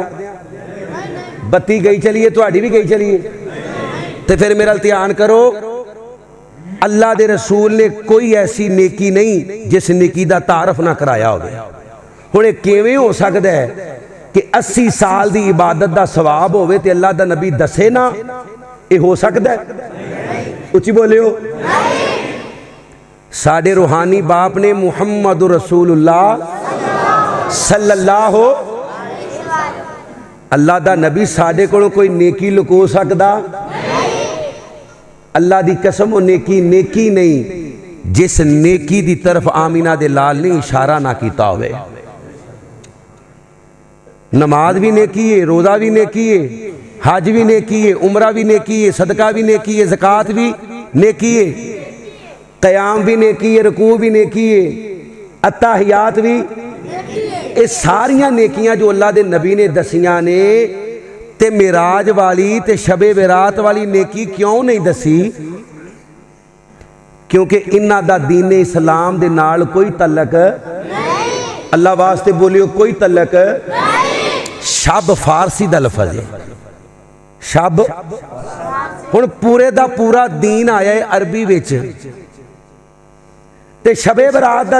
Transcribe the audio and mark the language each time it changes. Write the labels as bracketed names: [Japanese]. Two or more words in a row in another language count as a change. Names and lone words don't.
[Punjabi] بتی گئی چلیے تہاڈی بھی گئی چلیے تو پھر میرا دھیان کرو اللہ دے رسول نے کوئی ایسی نیکی نہیں جس نیکی دا تعارف نہ کرایا ہووے ہُن کویں ہو سکدا ہے کہ 80 سال دی عبادت دا ثواب ہووے تے اللہ دا نبی دسے نہ یہ ہو سکدا ہے اُچی بولیو ساڈے روحانی باپ نے [Arabic] محمد رسول الله صلى الله [Punjabi] اللہ دا نبی ساڈے کولوں کوئی نیکی لکو سکدا اللہ دی قسم وہ نیکی نیکی نہیں جس نیکی دی طرف آمنہ دے لال نے اشارہ نہ کیتا ہووے نماز بھی نیکی ہے روزہ بھی نیکی ہے حج بھی نیکی ہے عمرہ بھی نیکی ہے صدقہ بھی نیکی ہے زکوٰۃ بھی نیکی ہے قیام بھی نیکی ہے رکوع بھی نیکی ہے التحیات بھی یہ ساریاں نیکیاں جو اللہ دے نبی نے دسیاں نے تے معراج والی تے شبِ برات والی نیکی کیوں نہیں دسی کیونکہ انہاں دا دین اسلام دے نال کوئی تعلق اللہ واسطے بولیو کوئی تعلق شب فارسی دا لفظ ہے شب ہُن پورے دا پورا دین آیا ہے عربی وچ تے شبِ برات دا